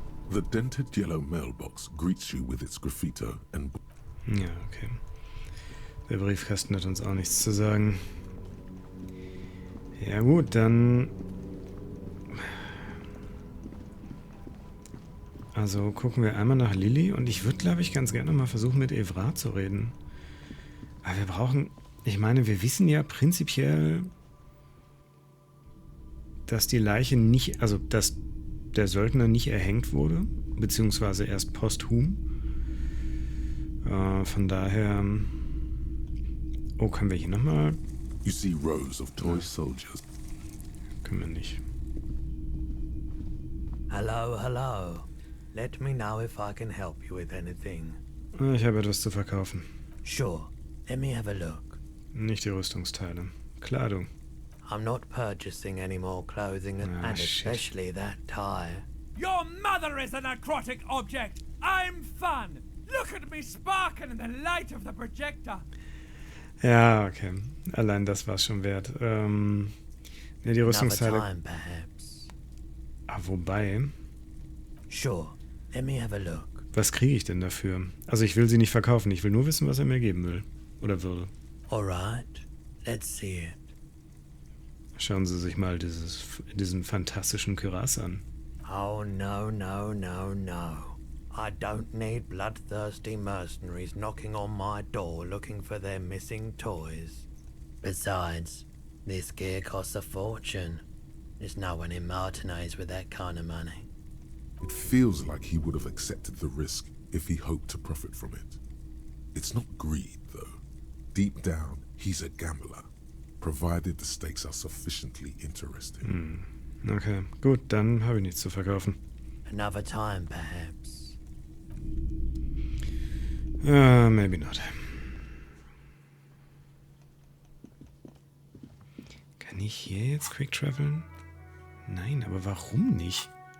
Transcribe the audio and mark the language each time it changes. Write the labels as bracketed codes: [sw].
[en] The dented yellow mailbox greets you with its graffito and... [de] Ja, okay. Der Briefkasten hat uns auch nichts zu sagen. Ja gut, dann... Also gucken wir einmal nach Lilly und ich würde, glaube ich, ganz gerne mal versuchen, mit Wrack zu reden. Aber wir brauchen... Ich meine, wir wissen ja prinzipiell, dass die Leiche nicht... Also, dass der Söldner nicht erhängt wurde, beziehungsweise erst posthum. Von daher... Oh, können wir hier nochmal... [en] You see rows of toy soldiers. [de] Können wir nicht. [en] Hello, hello. Let me know if I can help you with anything. [de] Ich habe etwas zu verkaufen. [en] Sure. Let me have a look. [de] Nicht die Rüstungsteile. Kleidung. [en] I'm not purchasing any more clothing and especially that tie. Your mother is a necrotic object. I'm fun. Look at me sparkle in the light of the projector. [de] Ja, okay. Allein das war schon wert. Ne, die Rüstungsteile... [en] Another time, perhaps. [de] Ah, wobei... [en] Sure. Let me have a look. [de] Was kriege ich denn dafür? Also ich will sie nicht verkaufen. Ich will nur wissen, was er mir geben will. Oder würde. [en] Alright. Let's see it. [de] Schauen Sie sich mal diesen fantastischen Kürass an. [en] Oh, no, no, no, no. I don't need bloodthirsty mercenaries knocking on my door looking for their missing toys. Besides, this gear costs a fortune. There's no one in Martinez with that kind of money. It feels like he would have accepted the risk if he hoped to profit from it. It's not greed, though. Deep down, he's a gambler, provided the stakes are sufficiently interesting. [de] Okay, gut, dann habe ich nichts zu verkaufen. [en] Another time, perhaps. Maybe not. [de] Kann ich hier jetzt Quick Traveln? Nein, aber warum nicht?